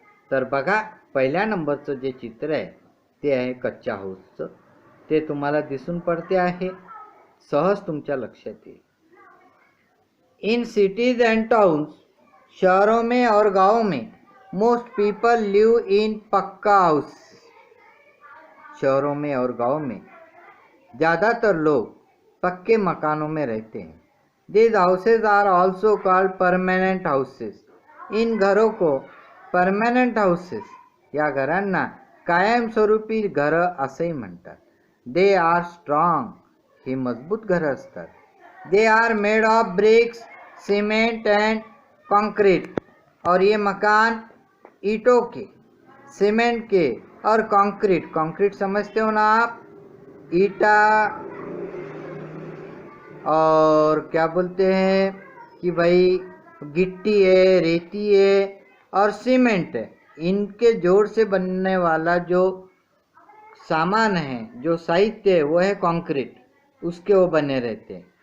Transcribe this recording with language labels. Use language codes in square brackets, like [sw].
[mr] तर बघा, पहिल्या नंबरचं जे चित्र आहे ते आहे कच्च्या हाऊसचं, ते तुम्हाला दिसून पडते आहे, सहज तुमच्या लक्षात येईल। [en] in cities and towns, [hi] शहरों में और गाँव में [en] most people live in pucca house, [hi] शहरों में और गाँव में ज़्यादातर लोग पक्के मकानों में रहते हैं। [en] these houses are also called permanent houses, [hi] इन घरों को परमानेंट हाउसेस, [mr] या घरांना कायमस्वरूपी घरं असंही म्हणतात। [en] they are strong, [mr] ही मजबूत घरं असतात। [en] they are made of bricks, cement and concrete, [hi] और ये मकान ईंटों के, सीमेंट के और कंक्रीट, कंक्रीट समझते हो ना आप, ईटा और क्या बोलते हैं कि भाई गिट्टी है, रेती है और सीमेंट है, इनके जोड़ से बनने वाला जो सामान है, जो साहित्य है, वो है कंक्रीट, उसके वो बने रहते हैं।